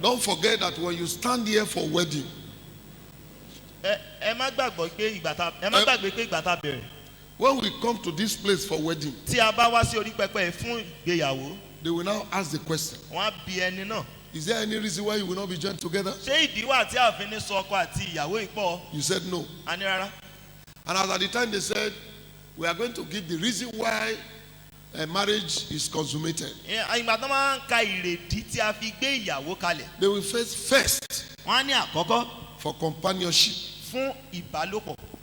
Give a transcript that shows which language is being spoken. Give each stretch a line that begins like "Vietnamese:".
English: Don't forget that when you stand here for wedding,
Yoruba: Ẹ má gbàgbé pé ìgbà tá a bẹ̀rẹ̀.
English: when we come to this place for wedding,
Yoruba: Tí a bá wá sí orí pẹpẹ fún ìgbéyàwó,
English: they will now ask the question,
Yoruba: wọ́n á bi ẹni náà.
English: is there any reason why you will not be joined together?
Yoruba: Ṣé ìdí wà tí a fi ní sọ ọkọ àti ìyàwó ìpọ̀?
English: You said no.
Yoruba: A ní rárá.
English: And as at the time they said, we are going to give the reason why a marriage is consummated.
Yoruba: Ìgbà tó máa ń ka ìrèdí tí a fi gbé ìyàwó kalẹ̀.
English: They will first
Yoruba: Wọ́n á ní àkọ́kọ́
English: for companionship.
Yoruba: fún ìbálòpọ̀.